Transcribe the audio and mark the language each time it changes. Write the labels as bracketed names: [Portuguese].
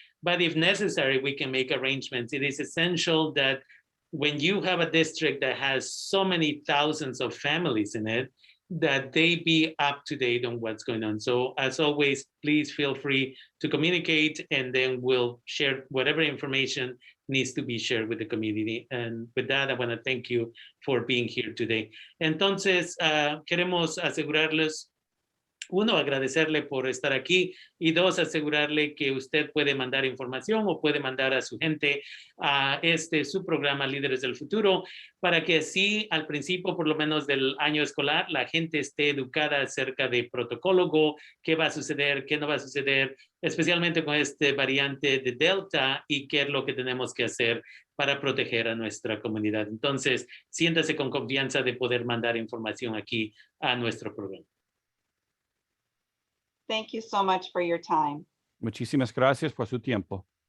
[English] But if necessary, we can make arrangements. It is essential that when you have a district that has so many thousands of families in it, that they be up to date on what's going on. So as always, please feel free to communicate, and then we'll share whatever information needs to be shared with the community. And with that, I want to thank you for being here today. [Spanish] Entonces, queremos asegurarles uno, agradecerle por estar aquí y dos, asegurarle que usted puede mandar información o puede mandar a su gente a su programa Líderes del Futuro para que así al principio, por lo menos del año escolar, la gente esté educada acerca de protocolo, qué va a suceder, qué no va a suceder, especialmente con este variante de Delta y qué es lo que tenemos que hacer para proteger a nuestra comunidad. Entonces, siéntase con confianza de poder mandar información aquí a nuestro programa. [English] Thank you so much for your time. [Spanish] Muchísimas gracias por su tiempo.